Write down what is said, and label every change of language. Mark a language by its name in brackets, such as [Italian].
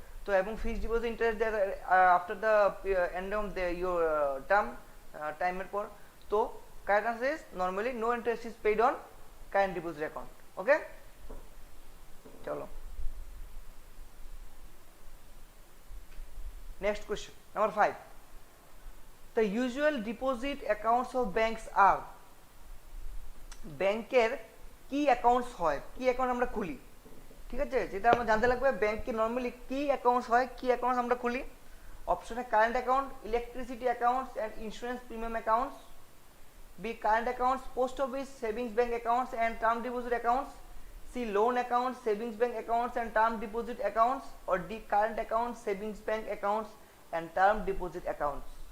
[Bangla] তো এবং fixed deposit interest দেয় [English] after the end of the your term, [Bangla] টাইমের পর। [English] তো correct answer is normally no interest is paid on current deposit account. Okay, চলো next question, number 5. The usual deposit accounts of banks are, [Bangla] ব্যাংকের কি accounts হয়, কি account আমরা খুলি, ঠিক আছে? যেটা আমরা জানতে লাগবে ব্যাংকে নরমালি কি অ্যাকাউন্টস হয়, কি অ্যাকাউন্টস আমরা খুলি। [English] অপশনে current account, electricity accounts and insurance premium accounts, B current accounts, post office savings bank accounts and term deposit accounts, C, loan accounts, savings bank accounts and term deposit accounts, or D, current accounts, savings bank accounts and term deposit accounts?